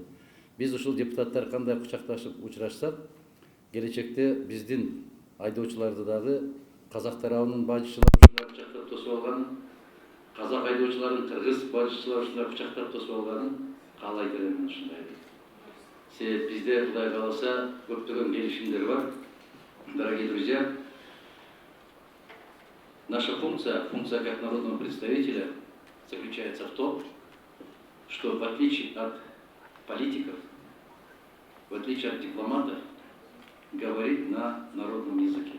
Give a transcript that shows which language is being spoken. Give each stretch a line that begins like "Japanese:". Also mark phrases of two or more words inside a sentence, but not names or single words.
Kyrgyz: Биз ушул депутаттар кандай кучакташып учурашсак, келечекте биздин айдоочуларды дагы казак тарабынын бажычылары кучактап тосуп алганын, казак айдоочуларын кыргыз бажычылары кучактап тосуп алганын каалайт элем ушундай. Себеп бизде Кудай кааласа көптөгөн келишимдер бар.
Russian: Дорогие друзья, наша функция как народного представителя заключается в том, что в отличие от политиков, в отличие от дипломатов, говорить на народном языке.